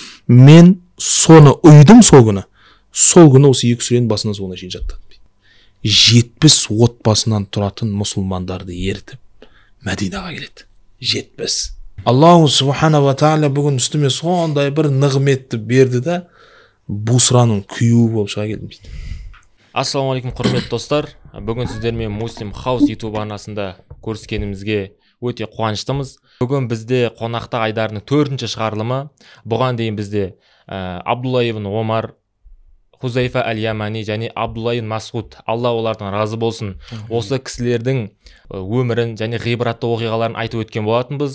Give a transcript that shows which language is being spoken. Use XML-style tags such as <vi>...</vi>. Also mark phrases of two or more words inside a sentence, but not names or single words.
<kk>мен соны ұйдым сол күні осы екі сүренің басынан соңына шейін жаттадым дейді. 70 отбасынан тұратын мұсылмандарды ертіп Мәдинаға келеді. 70.</kk> <ar>الله سبحانه وتعالى</ar> <kk>бүгін үстіме сондай бір нығметті берді да Бусраның күйеуі болып шыға келдім дейді. Ассалаумағалейкум құрметті достар. Бүгін сіздермен Muslim House YouTube арнасында көріскенімізге өте қуаныштымыз. Бүгін бізде қонақта айдарының 4-ші шығарылымы. Бұған дейін бізде Абдулла ибн Омар, Хузайфа әл-Ямани және Абдулла ибн Масғуд, Алла олардан разы болсын, осы кісілердің өмірін және ғибратты оқиғаларын айтып өткен болатынбыз.</kk>